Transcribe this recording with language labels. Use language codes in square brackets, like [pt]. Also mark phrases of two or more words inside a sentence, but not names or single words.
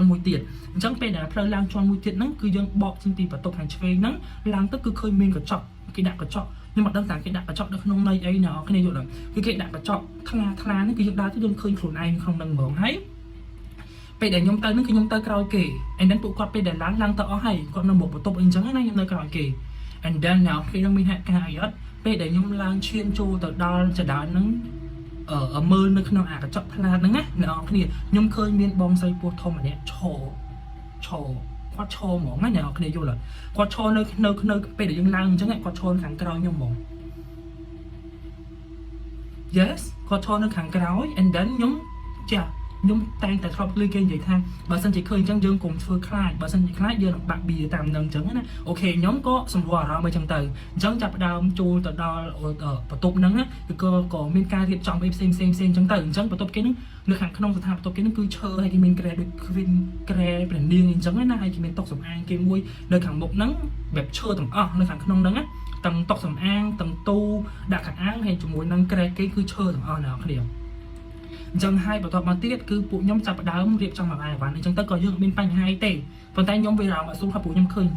[km] មួយទៀតអញ្ចឹងពេលដែលផ្លូវឡើងជាន់មួយទៀតហ្នឹងគឺយើងបកចេញពីបន្ទប់ខាងឆ្វេងហ្នឹងឡើងទៅគឺឃើញមានកញ្ចក់ គេដាក់កញ្ចក់ខ្ញុំអត់ដឹងថាគេដាក់កញ្ចក់នៅក្នុងន័យអីណាគ្នាយល់ទេគឺគេដាក់កញ្ចក់ថ្លាហ្នឹងគឺយើងដើរទៅយើងឃើញខ្លួនឯងក្នុងហ្នឹងហ្មងហើយពេលដែលខ្ញុំទៅហ្នឹងគឺខ្ញុំទៅក្រោយគេ [en] and then [km] ពួកគាត់ពេលដែលឡើងទៅអស់ហើយគាត់នៅមុខបន្ទប់អីចឹងណាខ្ញុំនៅក្រោយគេ [en] and then now [km] គេនឹងមានហេតុការណ៍អីអត់ពេលដែលខ្ញុំឡើងឈានចូលទៅដល់ចដានហ្នឹងមើលនៅក្នុងអាកញ្ចក់ផ្លាតហ្នឹងណាអ្នកនរគ្នាខ្ញុំឃើញមានបងស្រីពោះធំម្នាក់ឈរ គាត់ឈរហ្មងណាអ្នកគ្នាយល់គាត់ឈរនៅពេលដែលយើងឡើងអញ្ចឹងគាត់ឈរខាងក្រោយខ្ញុំហ្មង yes គាត់ឈរនៅខាងក្រោយ [en] and then [km] ខ្ញុំចាខ្ញុំតែងតែធ្លាប់លើគេនិយាយថាបើសិនជាឃើញអញ្ចឹ ងយើងកុំធ្វើខ្លាចបើសិនជាខ្លាចយើងនឹងបាក់បៀតាមនឹងអញ្ចឹងណាអូខេខ្ញុំក៏សម្រួលអារម្មណ៍អញ្ចឹងទៅអញ្ចឹងចាប់ផ្ដើមចូលទៅដល់បន្ទប់ហ្នឹងណាគឺក៏ មានការរៀបចំអីផ្សេងអញ្ចឹងទៅអញ្ចឹងបន្ទប់គេហ្នឹងនៅខាងក្នុងស្ថានបន្ទប់គេហ្នឹងគឺឈើហើយគេមានក្រែដូចក្រែព្រះនាងអញ្ចឹងណាហើយគេមានតុសំអាងគេមួយនៅខាងមុខហ្នឹងបែបឈើទាំងអស់នៅខាងក្នុងហ្នឹងណាទាំងតុសំអាងទាំងទូដាក់ខាងអាងហើយជាមួយនឹងក្រែគេគឺឈើទាំងអស់អ្នកគ្នាអញ្ចឹងហើយបន្ទាប់មកទៀតគឺពួកខ្ញុំចាប់ផ្ដើមរៀបចំអាវ៉ាន់អញ្ចឹងទៅក៏យើងអត់មានបញ្ហាទេប៉ុន្តែខ្ញុំវាអារម្មណ៍អត់ស្រួលថាពួកខ្ញុំឃើញអញ្ចឹ